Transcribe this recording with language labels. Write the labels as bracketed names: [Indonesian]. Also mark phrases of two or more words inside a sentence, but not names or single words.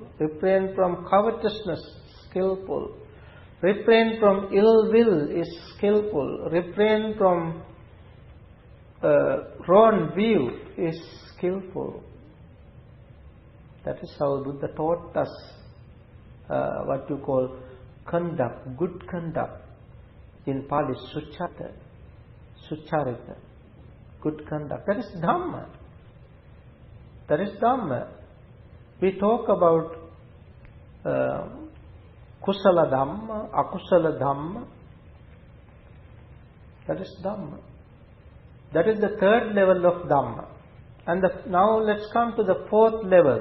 [English] Refrain from covetousness, skillful. Refrain from ill will is skillful. Refrain from wrong view is skillful. That is how Buddha taught us what you call conduct, good conduct. In Pali, [Pali] suchata. sucharita, [English] good conduct. That is Dhamma. That is Dhamma. We talk about [Pali] Kusala Dhamma, Akusala Dhamma. [English] That is Dhamma. That is the third level of Dhamma. And now let's come to the fourth level.